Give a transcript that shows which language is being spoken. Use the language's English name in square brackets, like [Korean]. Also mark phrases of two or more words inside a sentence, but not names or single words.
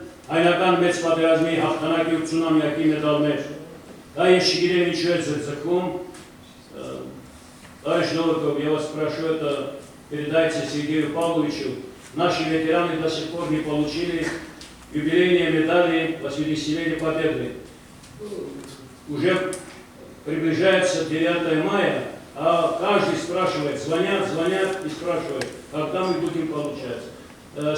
[Armenian] հայնական մեծ պատերազմի հաղթանակի 80-ամյակի մեդալներ։ [Russian] Да, я [Armenian] չգիտեմ ինչու է ձգձգում, [Russian] товарищ Новиков, я вас прошу это передайте Сергею Павловичу. Наши ветераны до сих пор не получили юбилейные медали 80-летия Победы. Уже приближается 9 мая, а каждый спрашивает, звонят и спрашивают, когда мы будем получать.